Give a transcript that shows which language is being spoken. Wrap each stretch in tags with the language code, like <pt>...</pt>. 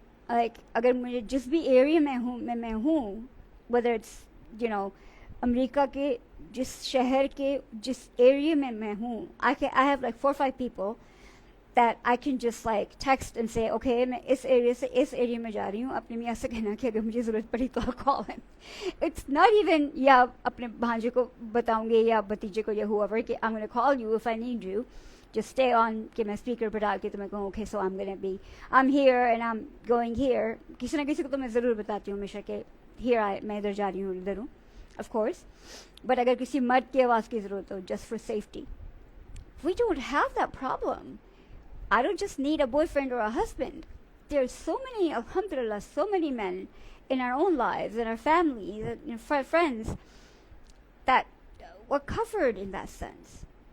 <hi>Like अगर मुझे जिस भी एरिया में मैं हूँ,</hi> <en>whether it's</en> <hi>अमेरिका के जिस शहर के जिस एरिया में मैं हूँ,</hi> <en>I have like 4 or 5 people that I can just like text and say, okay,</en> <hi>मैं इस area से इस area में जा रही हूँ, अपने मियाँ से कहना कि अगर मुझे ज़रूरत पड़ी तो</hi> <en>I'll call him. It's not even</en> <hi>या अपने भांजे को बताऊंगे या भतीजे को या</hi> <en>whoever कि I'm gonna call you if I need you. Just stay on</en> <hi>कि मैं</hi> <en>speaker</en> <hi>पर डाल के तो मैं कहूँ</hi> <en>okay, so I'm here and I'm going here.</en> <hi>किसी ना किसी को तो मैं ज़रूर बताती हूँ हमेशा कि here मैं इधर जा रही हूँ इधर हूँ,</hi> <en>of course.</en> <hi>But अगर किसी मर्द की आवाज़ की ज़रूरत हो,</hi> <en>just for safety. We don't have that problem. I don't just need a boyfriend or a husband. There's so many, alhamdulillah, so many men in our own lives, in our families, in our friends, that were covered in that sense.</en>